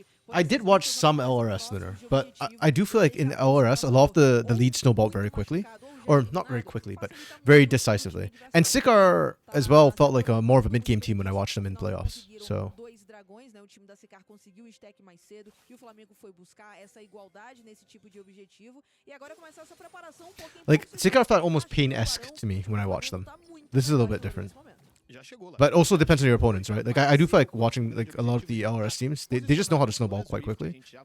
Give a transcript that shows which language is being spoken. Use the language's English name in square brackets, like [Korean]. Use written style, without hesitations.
[English] I did watch some LRS, Lunar, but I do feel like in LRS, a lot of the leads snowballed very quickly. Or not very quickly, but very decisively. And Sikar as well felt like more of a mid-game team when I watched them in playoffs. So [Portuguese] dragões, né? O time da Sicar conseguiu o stack mais cedo e o Flamengo foi buscar essa igualdade nesse tipo de objetivo. E agora começar essa preparação um pouquinho. [English] Like, Sicar felt almost pain-esque to me when I watched them. This is a little bit different. But also depends on your opponents, right? Like, I do feel like watching like a lot of the LRS teams, they just know how to snowball quite quickly.